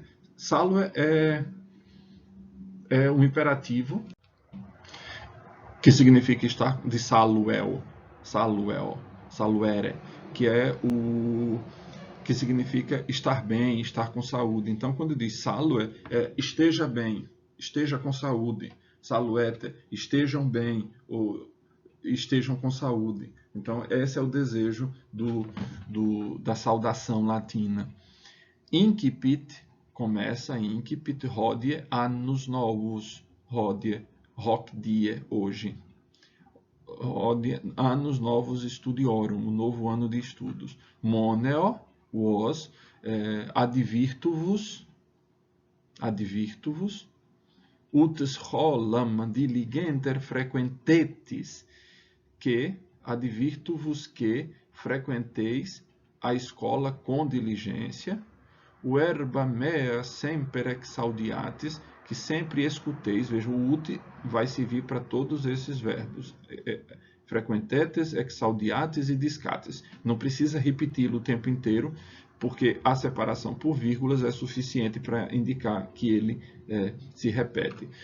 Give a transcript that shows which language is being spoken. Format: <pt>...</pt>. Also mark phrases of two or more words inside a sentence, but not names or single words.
<pt>Salue é um imperativo que significa estar de</pt> <la>saluel, saluere,</la> <pt>que é o que significa estar bem, estar com saúde. Então, quando diz salue, esteja bem, esteja com saúde. Saluete, estejam bem ou estejam com saúde. Então, esse é o desejo da saudação latina.</pt> <la>Incipit, começa, incipit, hodie, annos novos, hodie, hoc die, hoje. Hodie, annos novos studiorum,</la> <pt>o novo ano de estudos.</pt> <la>Moneo, was,</la> <pt>advirto-vos,</pt> <la>ut scholam diligenter frequentetis,</la> <pt>que advirto-vos que frequenteis a escola com diligência,</pt> <la>verba mea semper exaudiatis,</la> <pt>que sempre escuteis. Veja, o ut vai servir para todos esses verbos.</pt> <la>Frequentetes, exaudiates e discates.</la> <pt>Não precisa repeti-lo o tempo inteiro, porque a separação por vírgulas é suficiente para indicar que ele se repete.</pt>